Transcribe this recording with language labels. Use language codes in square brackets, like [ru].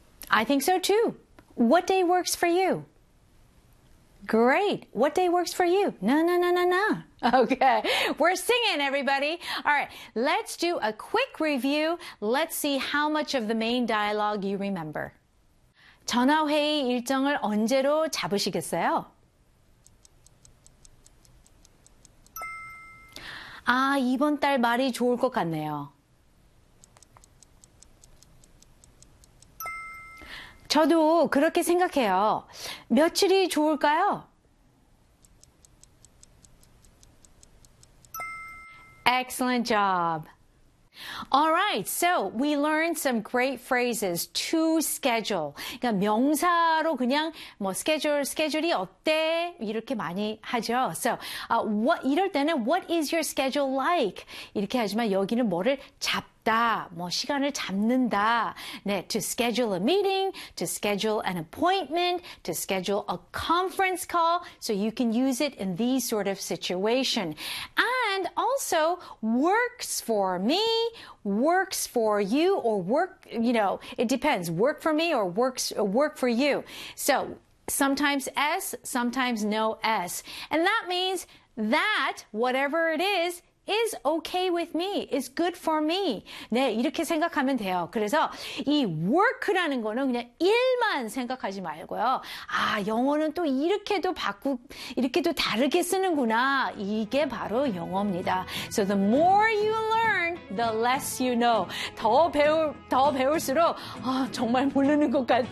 [en] I think so too. What day works for you? Great. What day works for you? No, no, no, no, no. Okay. We're singing, everybody. All right. Let's do a quick review. Let's see how much of the main dialogue you remember. [ko] 전화회의 일정을 언제로 잡으시겠어요? 아, 이번 달 말이 좋을 것 같네요. 저도 그렇게 생각해요. 며칠이 좋을까요? [en] Excellent job. All right, so we learned some great phrases to schedule. [ko] 그러니까 명사로 그냥 뭐 schedule, schedule이 어때? 이렇게 많이 하죠. [en] So, what [ko] 이럴 때는 [en] what is your schedule like? [ko] 이렇게 하지만 여기는 뭐를 잡다, 뭐 시간을 잡는다. [en] 네, to schedule a meeting, to schedule an appointment, to schedule a conference call. So you can use it in these sort of situation. And also works for me, works for you, or work, you know, it depends. Work for me or work for you. So sometimes S, sometimes no S. And that means that whatever it is okay with me, is good for me. [ko] 네, 이렇게 생각하면 돼요. 그래서 이 work라는 거는 그냥 일만 생각하지 말고요. 아, 영어는 또 이렇게도 다르게 쓰는구나. 이게 바로 영어입니다. [en] So the more you learn, the less you know. [ko] 더 배울수록 아, 정말 모르는 것 같아.